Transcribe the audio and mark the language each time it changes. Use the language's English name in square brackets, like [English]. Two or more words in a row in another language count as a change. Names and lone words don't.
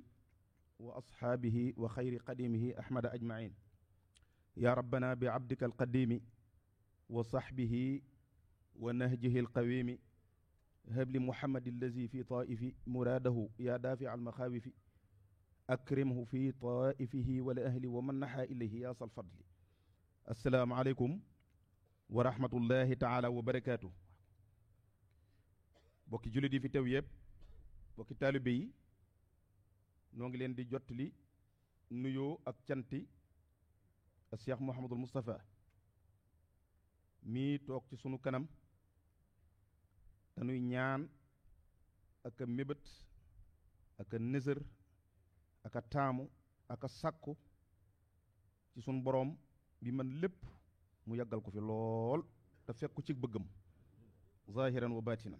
[Arabic] وأصحابه وخير قديمه أحمد أجمعين يا ربنا بعبدك القديم وصحبه ونهجه القويم هب لمحمد الذي في طائف مراده يا دافع المخاوف أكرمه في طائفه والأهل ومن نحى إليه يا صل الفضل السلام عليكم ورحمة الله تعالى وبركاته [Wolof] bokki jullit yi fi teew yëpp bokki taalibe yi noo ngi leen di jottali nuyoo ak canti Cheikh Mouhamadul Moustapha mii toog ci sunu kanam dañuy ñaan ak a mébét ak a nësër ak a taamu ak a sàkku ci sunu boroom bi man lépp mu yàggal ko fi lool te fekk ko ci bëggam [Arabic] ظاهرا وباطنا.